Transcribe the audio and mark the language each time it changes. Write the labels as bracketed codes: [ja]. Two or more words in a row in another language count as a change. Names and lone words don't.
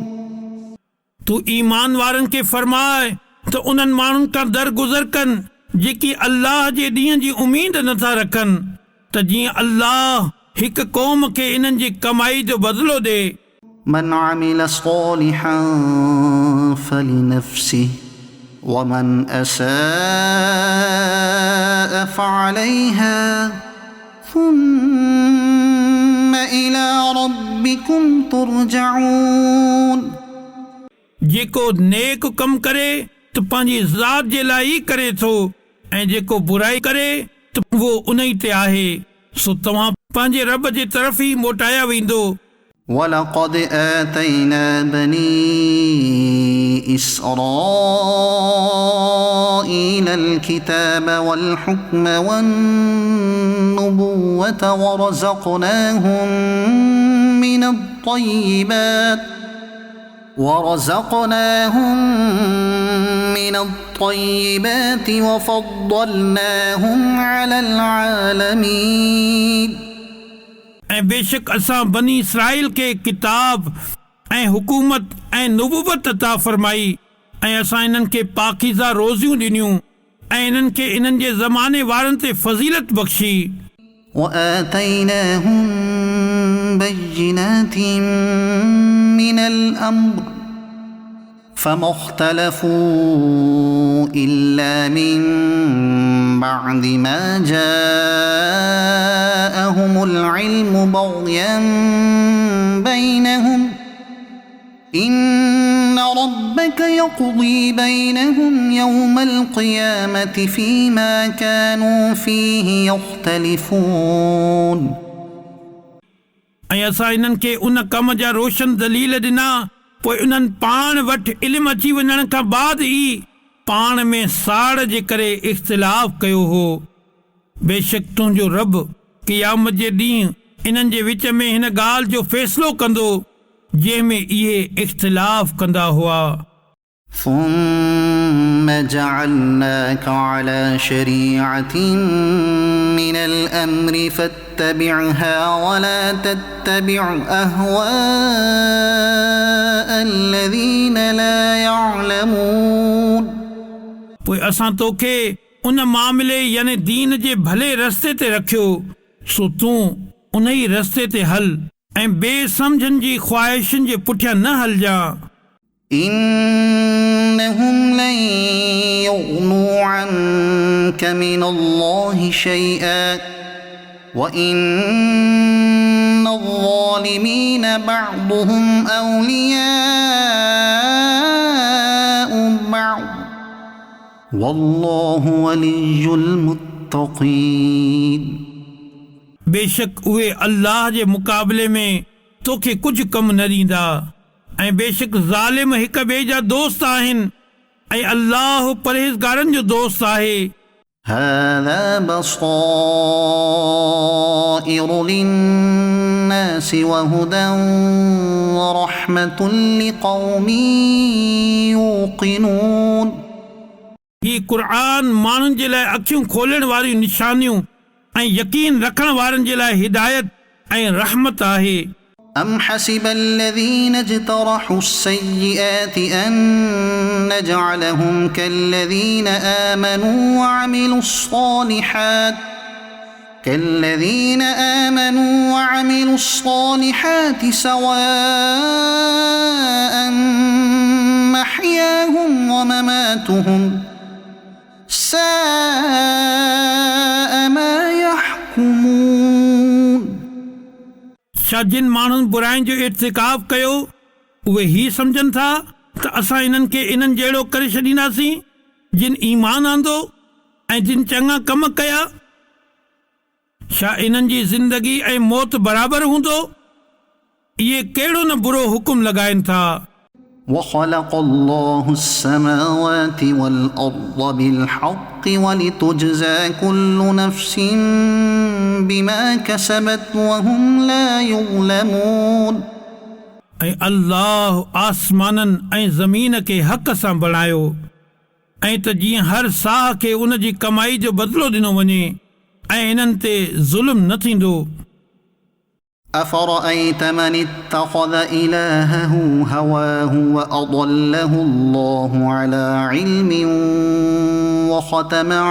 [sd] तू ईमान वारनि खे फरमाए त उन्हनि माण्हुनि खां दरगुज़र कनि जेकी अल्लाह जे ॾींहं जी उमीद नथा रखनि त जीअं अल्लाह हिकु क़ौम खे इन्हनि जी कमाई जो बदिलो ॾे। [ar] من عمل صالحا فلنفسه ومن أساء فعليها ثم إلى ربكم ترجعون। [sd] जेको नेक कमु करे त पंहिंजी ज़ात जे लाइ ई करे थो ऐं जेको बुराई करे त उहो उन ई ते आहे, सो तव्हां पंहिंजे रब जे तरफ़ ई मोटाया वेंदो। [ar] ولقد آتينا بني إسرائيل الكتاب والحكم والنبوة ورزقناهم من الطيبات وفضلناهم على العالمين। [sd] ऐं बेशक असां बनी इसराइल खे किताब ऐं हुकूमत ऐं नुबुवत अता फरमाई ऐं असां इन्हनि खे पाकीज़ा रोज़ियूं ॾिनियूं ऐं इन्हनि खे इन्हनि जे ज़माने वारनि ते फज़ीलत बख़्शी। [ar] وآتيناهم بينات من الأمر فما اختلفوا إلا من بعد ما جاءهم العلم بغيا بينهم إن ربك يقضي بينهم يوم القيامة فيما كانوا فيه يختلفون। [sd] ऐं असां इन्हनि खे उन कम जा रोशन दलील ॾिना पोइ उन्हनि पाण वटि इल्मु अची वञण खां बाद ई पाण में साड़ जे करे इख़्तिलाफ़ कयो हो। बेशक तुंहिंजो रब क़यामत जे ॾींहुं इन्हनि जे विच में हिन ॻाल्हि जो फ़ैसिलो कंदो जंहिंमें इहे इख़्तिलाफ़ कंदा हुआ। [ar] ثم جعلناك على شريعة من الأمر فاتبعها ولا تتبع أهواء الذين لا يعلمون। [sd] पोइ असां तोखे उन मामले यानी दीन जे भले रस्ते ते रखियो, सो तूं उन ई रस्ते ते हल ऐं बेसमझनि जी ख़्वाहिशुनि जे पुठियां न हलजां। [ar] إنهم لن يغنوا عنك من الله شيئا وإن الظالمين بعضهم أولياء بعض والله ولي المتقين। [sd] बेशक उहे अल्लाह जे मुक़ाबले में तोखे कुझु कमु न ॾींदा ऐं बेशक ज़ालिम हिक ॿिए जा दोस्त आहिनि ऐं अल्लाह परहेज़गारनि जो दोस्त आहे। [ar] هذا بصائر للناس وهدى ورحمة لقوم يوقنون। [sd] ही क़ुरान माण्हुनि जे लाइ अखियूं खोलण वारियूं निशानियूं ऐं यकीन रखण वारनि जे लाइ हिदायत ऐं रहमत आहे। [ar] أم حسب الذين اجترحوا السيئات أن نجعلهم كالذين آمنوا وعملوا الصالحات سواء محياهم ومماتهم ساء ما يحكمون [sd] छा जिन माण्हुनि बुराइनि जो इर्तिकाब कयो उहे ही सम्झनि था त असां इन्हनि खे इन्हनि जहिड़ो करे छॾींदासीं जिन ईमान आंदो ऐं जिन चङा कम कया। छा इन्हनि जी ज़िंदगी ऐं मौत बराबरि हूंदो? इहे कहिड़ो न बुरो हुकुम लॻाइनि था। [ar] وخلق الله السماوات والأرض بالحق ولتجزى كل نفس بما كسبت وهم لا يظلمون [sd] ऐं अल्लाह आसमाननि ऐं ज़मीन खे हक़ सां बणायो ऐं त जीअं हर साह खे उन जी कमाई जो बदिलो ॾिनो वञे ऐं इन्हनि ते ज़ुल्म न थींदो। [ar] أفرأيت من اتخذ إلهه هواه وأضله الله على علم وختم